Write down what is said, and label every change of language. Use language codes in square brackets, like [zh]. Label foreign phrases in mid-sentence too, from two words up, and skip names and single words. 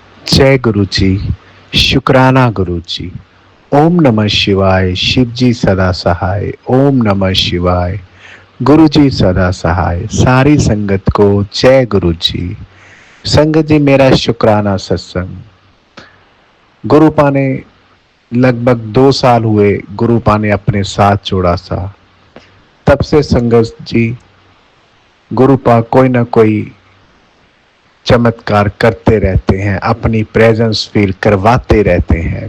[hi] जय गुरु जी। शुक्राना गुरु जी। ओम नमः शिवाय। शिव जी सदा सहाय। ओम नमः शिवाय। गुरु जी सदा सहाय। सारी संगत को जय गुरु जी। संगत जी, मेरा शुक्राना सत्संग गुरुपा ने लगभग 2 साल हुए गुरुपा ने अपने साथ जोड़ा सा। तब से संगत जी गुरुपा कोई ना कोई चमत्कार करते रहते हैं, अपनी [en] presence feel [hi] करवाते रहते हैं।